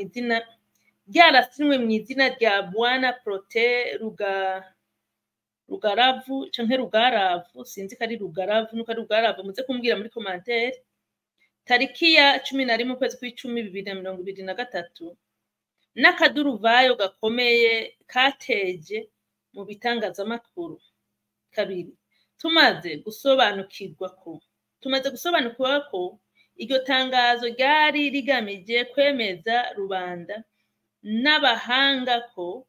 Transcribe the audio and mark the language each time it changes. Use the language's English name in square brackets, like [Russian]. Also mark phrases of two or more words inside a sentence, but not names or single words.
[Rundi] mu izina rya Bwana Prote Rugaravu canke Rugaravu sinzi ko ari Rugaravu nuko ari Rugaravu muze kumbwira muri commentaire tariki ya 11 kwezi kw'icumi 2023 n'akaduruvayo gakomeye kateje mu bitangazamakuru kabiri tumaze gusobanukirwa ko iryo tangazo ryari rigamije kwemeza rubanda n'abahanga ko